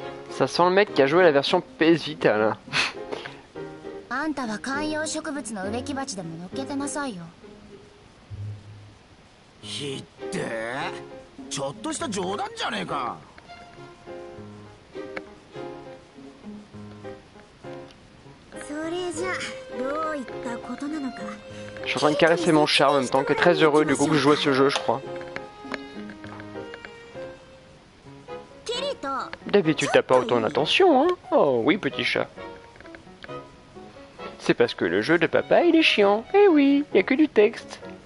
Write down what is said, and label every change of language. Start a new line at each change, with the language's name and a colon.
French: Ça sent le mec qui a joué la version PS Vita là.
Japanese: あんたは観葉植物の植木鉢でも乗っけてなさいよ。ひってちょっとした冗談じゃねえか。それじゃどういったことなのか。
French: Je suis en train de caresser mon chat en même temps, qui est très heureux du coup que je joue à ce jeu, je crois.
Japanese: キリト、
French: D'habitude t'as pas autant d'attention, hein? Oh oui petit chat. C'est parce que le jeu de papa il est chiant. Eh oui, y a que du texte.